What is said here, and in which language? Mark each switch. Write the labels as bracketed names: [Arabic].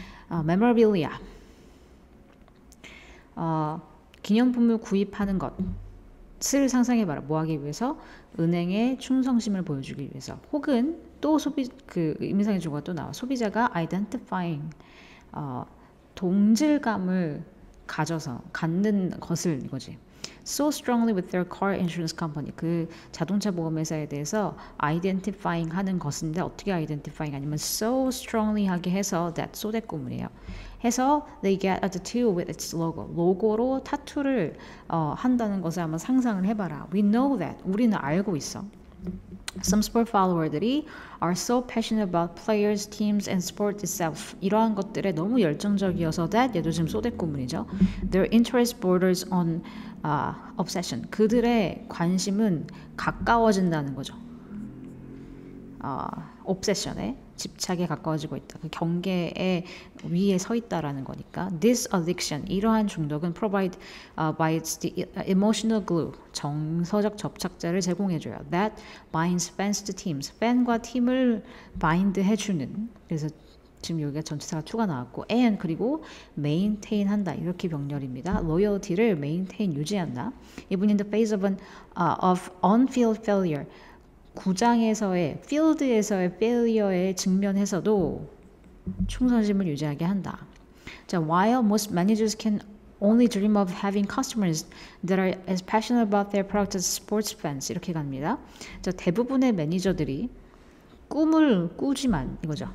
[Korean] memorabilia, 기념품을 구입하는 것을 상상해봐라. 뭐 하기 위해서? 은행의 충성심을 보여주기 위해서. 혹은 또 의미상의 주어가 또 나와. 소비자가 identifying, 동질감을 갖는 것을, 이거지. [English] So strongly with their car insurance company. [Korean] 그 자동차 보험회사에 대해서 identifying 하는 것인데, 어떻게 identifying 아니면 [English] so strongly [Korean] 하게 해서 that, so that 구문이에요. [English] 해서 they get a tattoo with its logo. [Korean] 로고로 타투를 한다는 것을 한번 상상을 해봐라. [English] We know that. [Korean] 우리는 알고 있어. [English] Some sport follower들이 are so passionate about players, teams, and sport itself. [Korean] 이러한 것들에 너무 열정적이어서 that, 얘도 지금 so that 구문이죠. [English] Their interest borders on obsession. [Korean] 그들의 관심은 가까워진다는 거죠. obsession에, 집착에 가까워지고 있다. 그 경계에 위에 서 있다라는 거니까. [English] This addiction, [Korean] 이러한 중독은 [English] provide by its emotional glue, [Korean] 정서적 접착제를 제공해줘요. [English] That binds fans to teams, [Korean] 팬과 팀을 [English] bind 해주는. [Korean] 그래서 지금 여기가 전치사가 to가 나왔고, and 그리고 maintain 한다, 이렇게 병렬입니다. loyalty를 maintain 유지한다. [English] Even in the face of on-field failure, [Korean] 구장에서의, 필드에서의 failure에 직면해서도 충성심을 유지하게 한다. [English] 자, while most managers can only dream of having customers that are as passionate about their product as sports fans, [Korean] 이렇게 갑니다. 자, 대부분의 매니저들이 꿈을 꾸지만, 이거죠.